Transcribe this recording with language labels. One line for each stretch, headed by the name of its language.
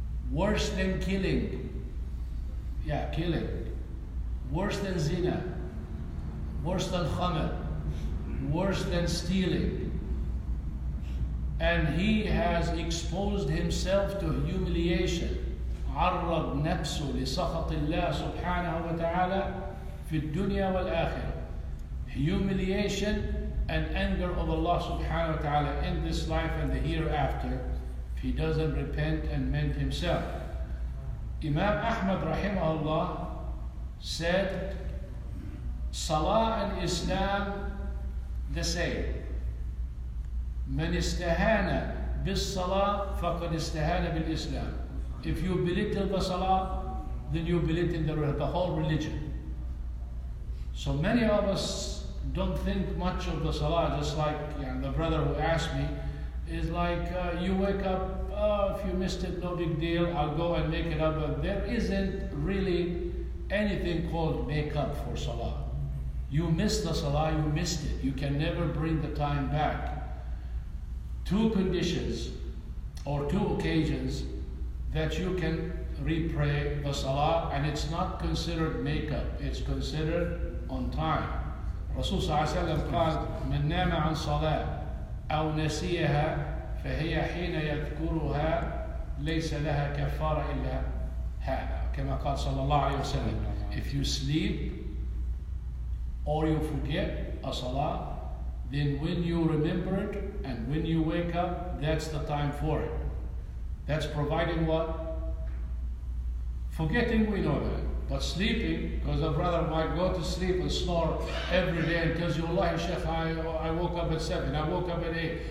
English: Worse than killing. Yeah, killing. Worse than zina. Worse than khamr. Worse than stealing. And he has exposed himself to humiliation.
Arabic: عرض نفسه لسخط الله سبحانه وتعالى في الدنيا والآخرة.
English: Humiliation and anger of Allah subhanahu wa ta'ala in this life and the hereafter if he doesn't repent and mend himself. Imam Ahmad rahimahullah said, Salah and Islam the same.
Arabic: من استهان بالصلاة فقد استهان بالإسلام.
English: If you belittle the salah, then you belittle the whole religion. So many of us don't think much of the salah, just like the brother who asked me, is like you wake up, oh, if you missed it, no big deal, I'll go and make it up. But there isn't really anything called make up for salah. You missed the salah, you missed it. You can never bring the time back. Two conditions or two occasions that you can repray the salah, and it's not considered make-up, it's considered on time.
Arabic: Rasul صلى الله عليه وسلم قال من نام عن صلاة أو نسيها فهي حين يذكرها ليس لها كفارة إلا هذا كما قال صلى الله عليه وسلم.
English: If you sleep or you forget a salah, then when you remember it and when you wake up, that's the time for it. That's providing what? Forgetting, we know that. But sleeping, because a brother might go to sleep and snore every day and tells you, Wallahi Sheikh, I woke up at 7, I woke up at 8.